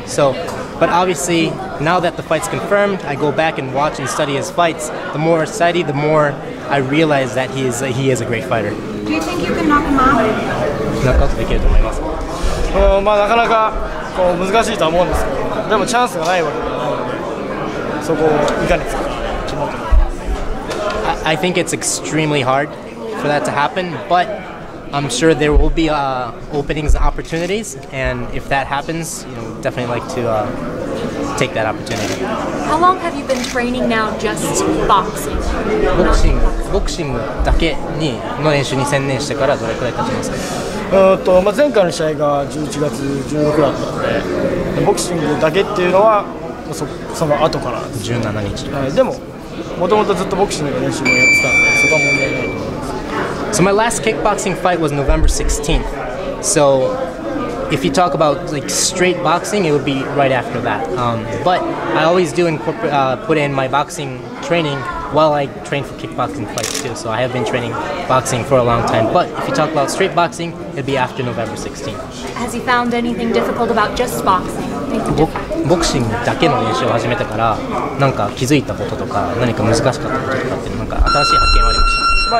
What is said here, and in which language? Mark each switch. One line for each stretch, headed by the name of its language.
English: So, but obviously now that the fight's confirmed, I go back and watch and study his fights. The more I study, the more I realize that he is a great fighter. Do you think you can knock him out?
Japanese: ノックアウトできると思います。なかなかこう難しいとは思うんですけど、でもチャンスがないわけではないので、そこをいかにつくか決まってます。
English: I think it's extremely hard for that to happen, but I'm sure there will be openings and opportunities, and if that happens, definitely like to take that opportunity. How long have you been training now just boxing?
Japanese: ボクシングだけの練習に専念してからどれくらい経ちますか？前回の試合が11月16だったので、ボクシングだけっていうのはその後から 17日。でももともとずっとボクシングの練習もやってたので、そこは問題ないと思います。
English: So my last kickboxing fight was November 16th. So if you talk about like straight boxing, it would be right after that. But I always do put in my boxing training while I train for kickboxing fights too. So I have been training boxing for a long time. But if you talk about straight boxing, it'd be after November 16th. Has he found anything difficult about just boxing?
Japanese: ボクシングだけの練習を始めてからなんか気づいたこととか何か難しかったこととかってなんか新しい発見はありました？